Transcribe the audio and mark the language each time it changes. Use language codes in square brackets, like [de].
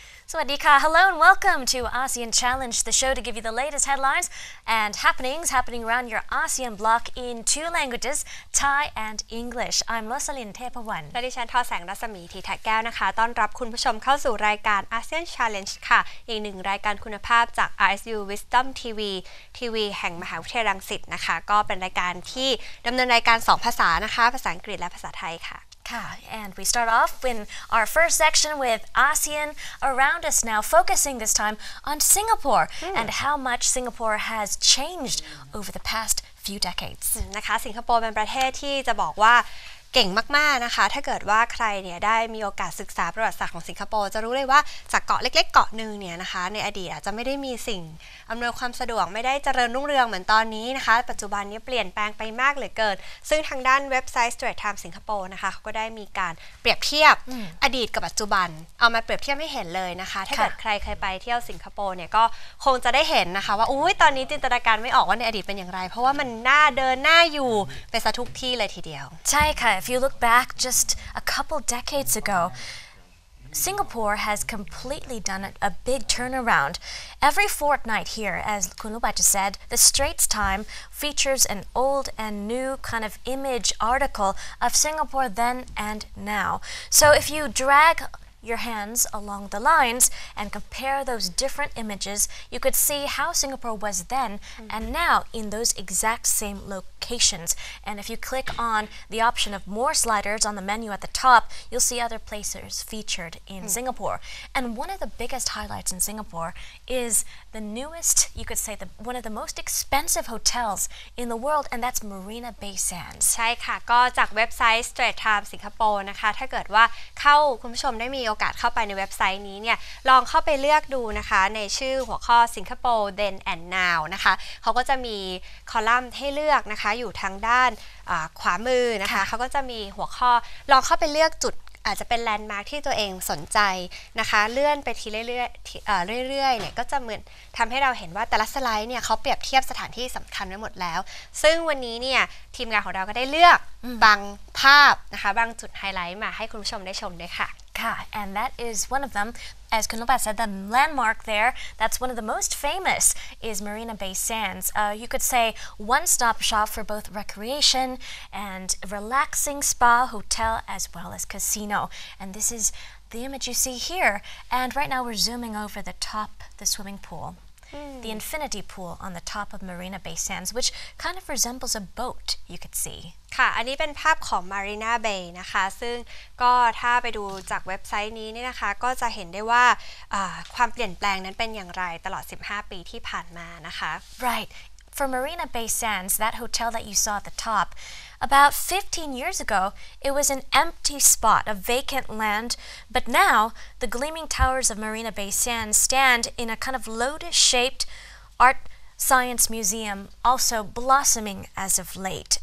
[en] Sawadika, hello and welcome to ASEAN Challenge, the show to give you the latest headlines and happenings happening around your ASEAN bloc in two languages, Thai and English. I'm Rosalyn Tepawan. [th] และดิฉันทอแสงรัศมีธีทะแก้วนะคะต้อนรับคุณผู้ชมเข้าสู่รายการ ASEAN Challenge ค่ะอีกหนึ่งรายการคุณภาพจาก RSU WisdomTV ทีวีแห่งมหาวิทยาลัยรังสิตนะคะก็เป็นรายการที่ดำเนินรายการ2ภาษานะคะภาษาอังกฤษและภาษาไทยค่ะ [en] And we start off in our first section with ASEAN around us now, focusing this time on Singapore and how much Singapore has changed over the past few decades. [th] นะคะสิงคโปร์เป็นประเทศที่จะบอกว่าเก่งมากๆนะคะถ้าเกิดว่าใครเนี่ยได้มีโอกาสศึกษาประวัติศาสตร์ของสิงคโปร์จะรู้เลยว่าจากเกาะเล็กๆเกาะนึงเนี่ยนะคะในอดีตอาจจะไม่ได้มีสิ่งอำนวยความสะดวกไม่ได้เจริญรุ่งเรืองเหมือนตอนนี้นะคะปัจจุบันนี้เปลี่ยนแปลงไปมากเหลือเกินซึ่งทางด้านเว็บไซต์ Straits Times สิงคโปร์นะคะเขาก็ได้มีการเปรียบเทียบ อดีตกับปัจจุบันเอามาเปรียบเทียบให้เห็นเลยนะคะถ้าเกิดใครเคยไปเที่ยวสิงคโปร์เนี่ยก็คงจะได้เห็นนะคะว่าอุ๊ยตอนนี้จินตนาการไม่ออกว่าในอดีตเป็นอย่างไรเพราะว่ามันน่าเดินน่าอยู่ไปซะทุกที่เลยทีเดียว ใช่ค่ะ [en] If you look back just a couple decades ago, Singapore has completely done a big turnaround. Every fortnight here, as Kunluba just said, the Straits Times features an old and new kind of image article of Singapore then and now. So if you drag your hands along the lines and compare those different images, you could see how Singapore was then and now in those exact same locations. And if you click on the option of more sliders on the menu at the top, you'll see other places featured in Singapore. And one of the biggest highlights in Singapore is the newest, you could say, one of the most expensive hotels in the world, and that's Marina Bay Sands. [th] ใช่ค่ะก็จากเว็บไซต์ Straits Times สิงคโปร์นะคะถ้าเกิดว่าคุณผู้ชมได้มีโอกาสเข้าไปในเว็บไซต์นี้เนี่ยลองเข้าไปเลือกดูนะคะในชื่อหัวข้อสิงคโปร์ [en] then and now [th] นะคะเขาก็จะมีคอลัมน์ให้เลือกนะคะอยู่ทางด้านขวามือนะคะเขาก็จะมีหัวข้อลองเข้าไปเลือกจุดอาจจะเป็นแลนด์มาร์คที่ตัวเองสนใจนะคะเลื่อนไปทีเรื่ อยๆเนี่ยก็จะเหมือนทำให้เราเห็นว่าแต่ละสไลด์เนี่ยเขาเปรียบเทียบสถานที่สำคัญไว้หมดแล้วซึ่งวันนี้เนี่ยทีมงานของเราก็ได้เลือกบางภาพนะคะบางจุดไฮไลท์มาให้คุณผู้ชมได้ชมด้วยค่ะ [en] And that is one of them. As Kunluba said, the landmark there, that's one of the most famous, is Marina Bay Sands. You could say one-stop shop for both recreation and relaxing spa, hotel, as well as casino. And this is the image you see here. And right now we're zooming over the top, the swimming pool. The infinity pool on the top of Marina Bay Sands, which kind of resembles a boat, you could see. [th] ค่ะอันนี้เป็นภาพของ Marina Bay นะคะซึ่งก็ถ้าไปดูจากเว็บไซต์นี้เนี่ยนะคะก็จะเห็นได้ว่าความเปลี่ยนแปลงนั้นเป็นอย่างไรตลอด15ปีที่ผ่านมานะคะ [en] Right. For Marina Bay Sands, that hotel that you saw at the top, about 15 years ago, it was an empty spot, a vacant land, but now the gleaming towers of Marina Bay Sands stand in a kind of lotus-shaped art science museum, also blossoming as of late.